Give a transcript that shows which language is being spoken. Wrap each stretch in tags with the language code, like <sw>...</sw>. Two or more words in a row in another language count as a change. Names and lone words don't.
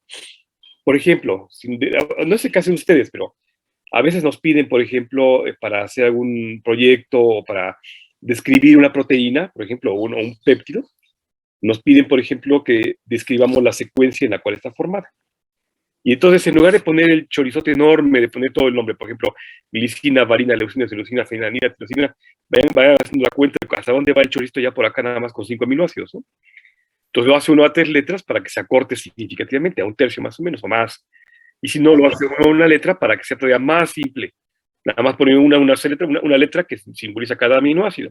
<es>Por ejemplo, no sé qué hacen ustedes, pero a veces nos piden, por ejemplo, para hacer algún proyecto o para describir una proteína, por ejemplo, un péptido, nos piden, por ejemplo, que describamos la secuencia en la cual está formada. Y entonces, en lugar de poner el chorizote enorme, de poner todo el nombre, por ejemplo, glicina, valina, leucina, leucina, fenilalanina, tirosina, vayan haciendo la cuenta de hasta dónde va el chorizo ya por acá nada más con 5 aminoácidos, ¿no? Entonces lo hace uno a 3 letras para que se acorte significativamente, a un tercio más o menos, o más. Y si no, lo hace uno a una letra para que sea todavía más simple. Nada más poner una letra que simboliza cada aminoácido.</es>